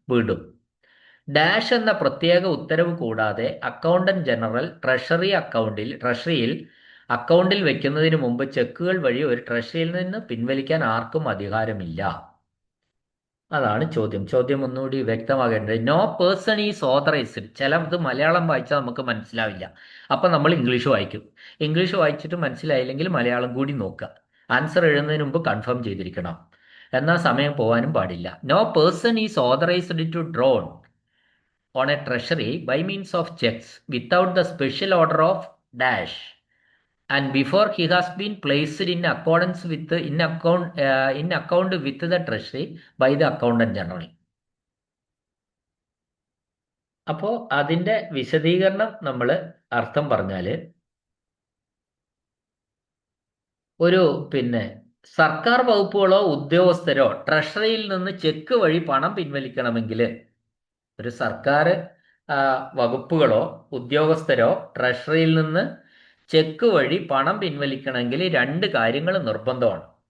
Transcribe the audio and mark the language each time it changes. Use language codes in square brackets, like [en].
[ml] വീണ്ടും ഡാഷ് എന്ന പ്രത്യേക ഉത്തരവ് കൂടാതെ അക്കൗണ്ടന്റ് ജനറൽ ട്രഷറിയിൽ അക്കൗണ്ടിൽ വെക്കുന്നതിന് മുമ്പ് ചെക്കുകൾ വഴി ഒരു ട്രഷറിയിൽ നിന്ന് പിൻവലിക്കാൻ ആർക്കും അധികാരമില്ല. അതാണ് ചോദ്യം. ചോദ്യം ഒന്നുകൂടി വ്യക്തമാകേണ്ടത്. [en] No person is authorised. [ml] ചിലത് മലയാളം വായിച്ചാൽ നമുക്ക് മനസ്സിലാവില്ല. അപ്പം നമ്മൾ ഇംഗ്ലീഷ് വായിക്കും. ഇംഗ്ലീഷ് വായിച്ചിട്ട് മനസ്സിലായില്ലെങ്കിൽ മലയാളം കൂടി നോക്കുക. ആൻസർ എഴുതുന്നതിന് മുമ്പ് കൺഫേം ചെയ്തിരിക്കണം. എന്നാൽ സമയം പോകാനും പാടില്ല. [en] No person is authorised to drawn on a treasury by means of checks without the special order of dash and before he has been placed in accordance with in account with the treasury by the accountant general. [ml] അപ്പോൾ അതിന്റെ വിശദീകരണം നമ്മൾ അർത്ഥം പറഞ്ഞാൽ, ഒരു സർക്കാർ വകുപ്പുകളോ ഉദ്യോഗസ്ഥരോ ട്രഷറിയിൽ നിന്ന് check വഴി പണം പിൻവലിക്കണമെങ്കിൽ, ഒരു സർക്കാർ വകുപ്പുകളോ ഉദ്യോഗസ്ഥരോ ട്രഷറിയിൽ നിന്ന് ചെക്ക് വഴി പണം പിൻവലിക്കണമെങ്കിൽ 2 കാര്യങ്ങൾ നിർബന്ധമാണ്.